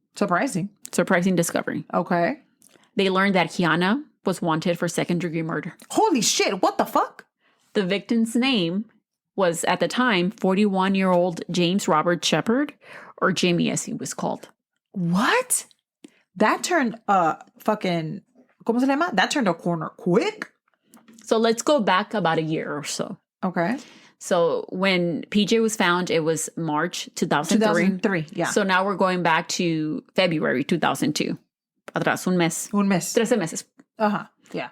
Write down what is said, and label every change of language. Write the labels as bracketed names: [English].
[English] Surprising discovery. Okay. They learned that Keana was wanted for second-degree murder. Holy shit, what the fuck? The victim's name was, at the time, 41-year-old James Robert Shepard, or Jimmy as he was called. What? That turned [Spanish] ¿cómo se llama? [English] That turned a corner quick. So let's go back about a year or so. Okay. So when PJ was found, it was March 2003. 2003, yeah. So now we're going back to February 2002. [Spanish] Atrás, un mes. 13 meses. Ajá, yeah.